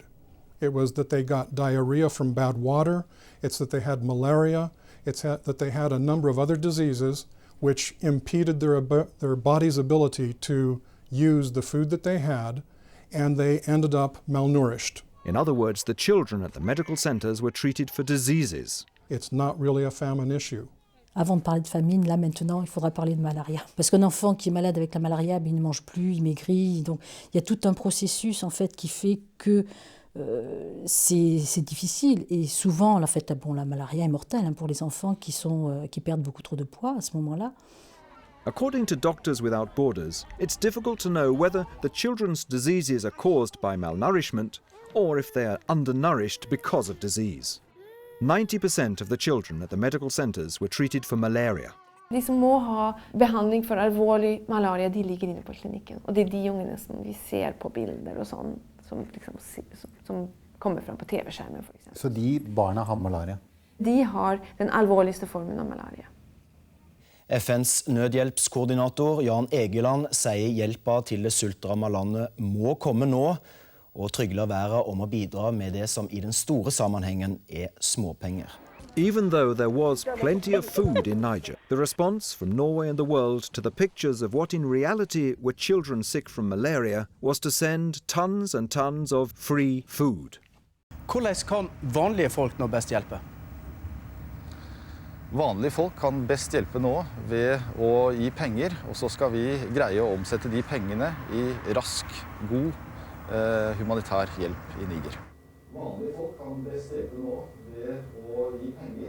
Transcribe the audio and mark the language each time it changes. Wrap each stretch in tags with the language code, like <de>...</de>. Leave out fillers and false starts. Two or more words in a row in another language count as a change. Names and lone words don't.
<en>It was that they got diarrhea from bad water, it's that they had malaria, it's that they had a number of other diseases which impeded their body's ability to use the food that they had, and they ended up malnourished. In other words, the children at the medical centers were treated for diseases. It's not really a famine issue.</en> <fr>Avant de parler de famine, là maintenant, il faudra parler de malaria. Parce qu'un enfant qui est malade avec la malaria, il ne mange plus, il maigrit. Donc il y a tout un processus en fait qui fait que c'est difficile. Et souvent, en fait, la malaria est mortelle pour les enfants qui perdent beaucoup trop de poids à ce moment-là.</fr> <en>According to Doctors Without Borders, it's difficult to know whether the children's diseases are caused by malnourishment or if they are undernourished because of disease. 90% of the children at the medical centers were treated for malaria.</en> <no>De som må ha behandling for alvorlig malaria, de ligger inne på klinikken. Og det er de ungene som vi ser på bilder og sånn, som kommer fram på TV-skjermen for eksempel. Så de barna har malaria? De har den alvorligste formen av malaria. FNs nødhjelpskoordinator Jan Egeland sier hjelpa til det sultramma landet må komme nå, og trygler verden om å bidra med det som i den store sammenhengen er småpenger.</no> <en>Even though there was plenty of food in Niger, the response from Norway and the world to the pictures of what in reality were children sick from malaria was to send tons and tons of free food.</en> <no>Hvordan kan vanlige folk nå best hjelpe? Vanlige folk kan best hjelpe nå ved å gi penger, og så skal vi greie å omsette de pengene i rask, god humanitær hjelp i Niger. Vanlige folk kan best hjelpe nå ved å gi penger.</no>